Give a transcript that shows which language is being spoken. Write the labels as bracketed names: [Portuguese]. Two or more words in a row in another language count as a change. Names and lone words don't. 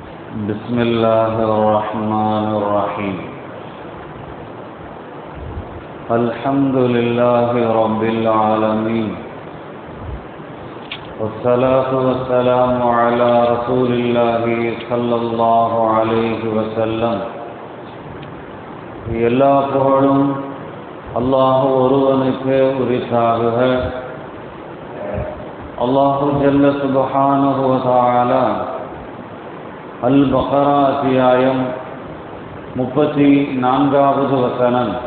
[Arabic] بسم الله الرحمن الرحيم. الحمد لله رب العالمين، والصلاة والسلام على رسول الله صلى الله عليه وسلم. [Tamil] எல்லா புகழும் அல்லாஹ் ஒருவனுக்கு உரித்தாகுக. [Arabic] الله جل سبحانه وتعالى [Tamil] அல்-பக்ரா அத்தியாயம் 34வது வசனம்.